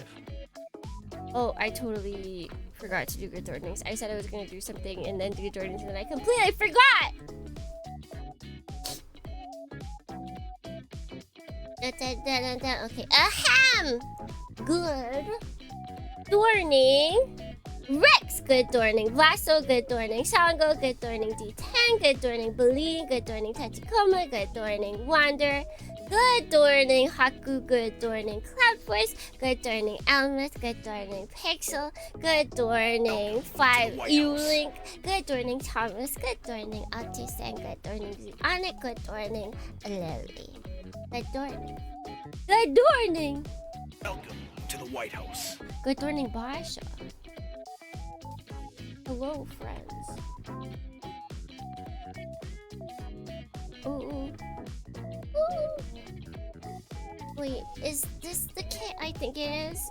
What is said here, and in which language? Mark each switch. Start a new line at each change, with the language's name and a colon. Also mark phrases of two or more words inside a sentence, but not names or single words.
English: Oh, I totally forgot to do good Thornings. I said I was gonna do something and then do Thornings and then I completely forgot! Okay, ahem! Good. Thorning. Rex, good Thorning. Vaso, good Thorning. Sango, good Thorning. D10, good Thorning. Baleen, good Thorning. Tachikoma, good Thorning. Wander, good Thorning. Haku, good Thorning. Cloud Force, good Thorning. Elmeth, good Thorning. Pixel, good Thorning. 5, Ulink, good Thorning. Thomas, good Thorning. Altisan, good Thorning. Zionic, good Thorning. Lily, good Thorning. Good Thorning. Welcome to the White House. Good Thorning Basha. Hello, friends. Ooh. Ooh. Wait, is this the kit I think it is?